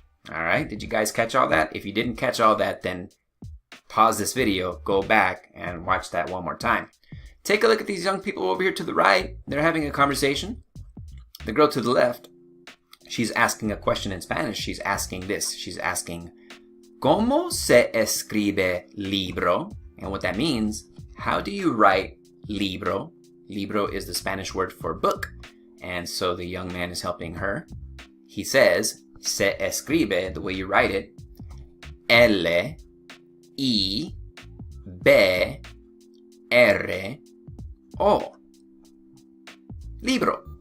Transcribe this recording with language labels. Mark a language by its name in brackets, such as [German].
[English] Alright, did you guys catch all that? If you didn't catch all that, then pause this video, go back, and watch that one more time. Take a look at these young people over here to the right. They're having a conversation. The girl to the left, she's asking a question in Spanish. She's asking this. She's asking, [Spanish] ¿Cómo se escribe libro? [English] And what that means, how do you write libro? Libro is the Spanish word for book. And so the young man is helping her. He says, [Spanish] se escribe, [English] the way you write it, L, I, B, R, O. Libro.